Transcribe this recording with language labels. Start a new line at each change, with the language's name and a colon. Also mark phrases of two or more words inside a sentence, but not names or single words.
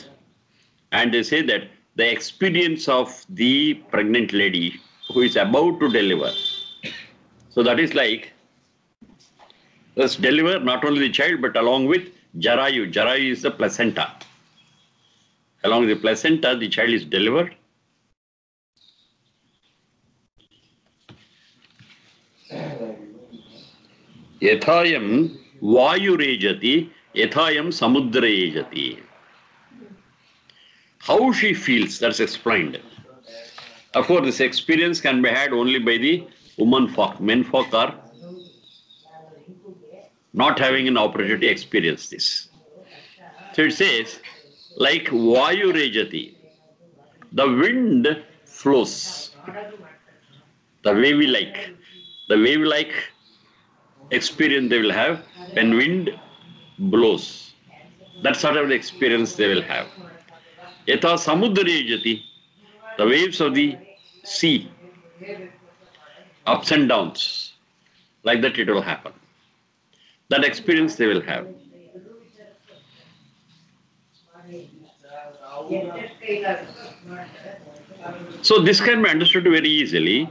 English: And they say that the experience of the pregnant lady who is about to deliver. So that is like, let's deliver not only the child but along with Jarayu. Jarayu is the placenta. Along with the placenta, the child is delivered.
Sanskrit: Yathayam vayurejati, yathayam samudrayejati.
English: How she feels, that's explained. Of course, this experience can be had only by the woman folk. Men folk are not having an opportunity to experience this. So it says, like vayurejati, the wind flows. The wave-like experience they will have when wind blows. That sort of experience they will have.
Sanskrit: Yatha samudrayejati,
English: the waves of the sea, ups and downs, like that it will happen. That experience they will have. So this can be understood very easily.